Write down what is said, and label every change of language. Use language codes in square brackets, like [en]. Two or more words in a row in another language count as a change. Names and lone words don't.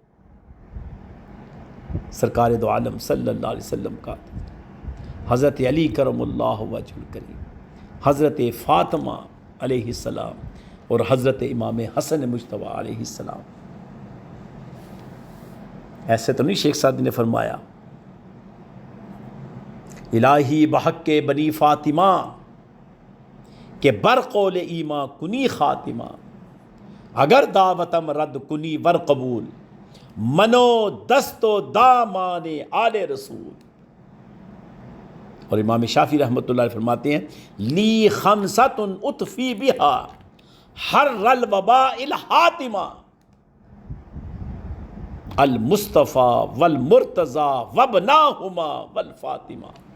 [ur] سرکار دو عالم صلی اللہ علیہ وسلم کا حضرت علی کرم اللہ وجہ الکریم، حضرت فاطمہ علیہ السلام اور حضرت امام حسن مجتبیٰ علیہ السلام۔ ایسے تو نہیں شیخ سعدی نے فرمایا [fa] الہی بحق کے بنی فاطمہ کہ برقول ایما کنی خاتمہ، اگر دعوتم رد کنی ور قبول، منو دست و دامان آل رسول۔ [ur] اور امام شافعی رحمۃ اللہ علیہ فرماتے ہیں [ar] لی خمسۃ اطفی بہا حر الوباء الحاتمہ، المصطفیٰ والمرتضیٰ وابناہما والفاطمہ۔